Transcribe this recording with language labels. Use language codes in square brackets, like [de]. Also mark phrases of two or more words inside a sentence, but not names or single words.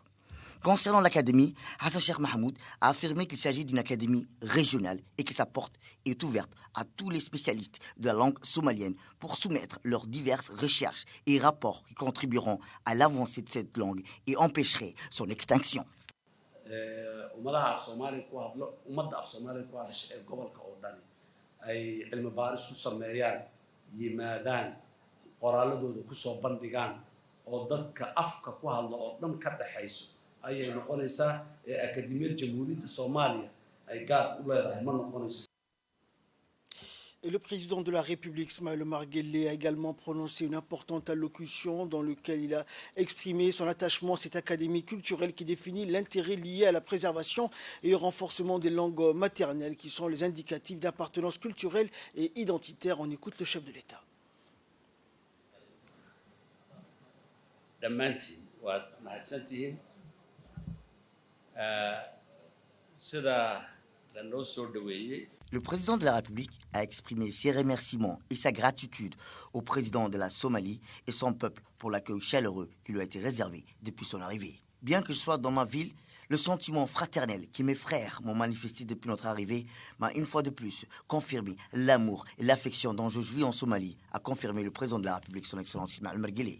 [fr] Concernant l'académie, Hassan Sheikh Mohamud a affirmé qu'il s'agit d'une académie régionale et que sa porte est ouverte à tous les spécialistes de la langue somalienne pour soumettre leurs diverses recherches et rapports qui contribueront à l'avancée de cette langue et empêcheraient son extinction. [so] umadaha Soomaaliya ku hadlo umada Soomaaliya ku hadashay ee gobolka oo dhan ay cilmi baaris ku sameeyaan yimaadaan qoraaladooda ku soo bandhigaan oo dadka afka ku hadlo oo dhan ka dhaxayso ayay noqonaysaa ee Akademiyada Jamhuuriyadda Soomaaliya ay gaar u leedahay ma noqonayso. [fr] Et le président de la République, Ismaël Omar Guelleh, a également prononcé une importante allocution dans laquelle il a exprimé son attachement à cette académie culturelle qui définit l'intérêt lié à la préservation et au renforcement des langues maternelles qui sont les indicatifs d'appartenance culturelle et identitaire. On écoute le chef de l'État. [so] dhammaantiin waad mahadsantihiin sida lanoo soo dhaweeyey. [fr] Le président de la République a exprimé ses remerciements et sa gratitude au président de la Somalie et son peuple pour l'accueil chaleureux qui lui a été réservé depuis son arrivée. Bien que je sois dans ma ville, Le sentiment fraternel que mes frères m'ont manifesté depuis notre arrivée m'a une fois de plus confirmé l'amour et l'affection dont je jouis en Somalie, a confirmé le président de la République, son Excellence Ismaël Marguerite.